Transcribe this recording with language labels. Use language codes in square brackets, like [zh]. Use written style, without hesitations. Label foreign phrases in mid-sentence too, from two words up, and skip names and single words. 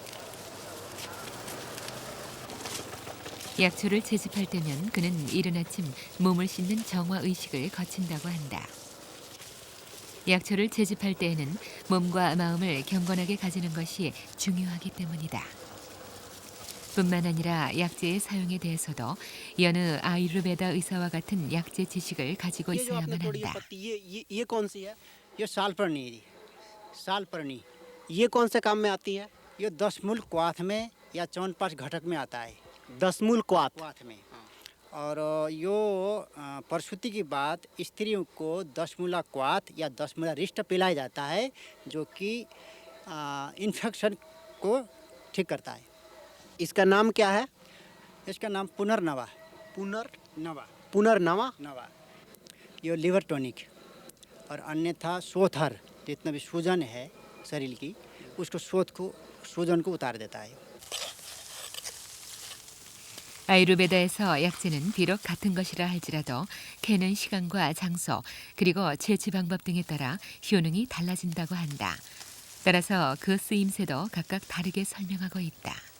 [ko] 약초를 채집할 때면 그는 이른 아침 몸을 씻는 정화의식을 거친다고 한다. 약초를 채집할 때에는 몸과 마음을 경건하게 가지는 것이 중요하기 때문이다. 뿐만 아니라 약재의 사용에 대해서도 여느 아유르베다 의사와 같은 약재 지식을 가지고 있어야만 한다. [hi] ये कौन सी है? ये सालपर्णी ये कौन से काम में आती है? ये 10 मूल क्वाथ में या 4-5 घटक में आता है। 10 मूल क्वाथ में और यो प्रसूति के बाद स्त्रियों को 10 मूला क्वाथ या 10 मूला रिष्ट पिलाया जाता है जो कि इन्फेक्शन को ठीक करता है। इसका नाम क्या है? इसका नाम पुनर्नवा ये [en] liver tonic [hi] और अन्यथा सोथर जितना भी सूजन है शरीर की उसको सूजन को उतार देता है। [ko] 아유르베다에서 약재는 비록 같은 것이라 할지라도 캐는 시간과 장소 그리고 채취 방법 등에 따라 효능이 달라진다고 한다. 따라서 그 쓰임새도 각각 다르게 설명하고 있다.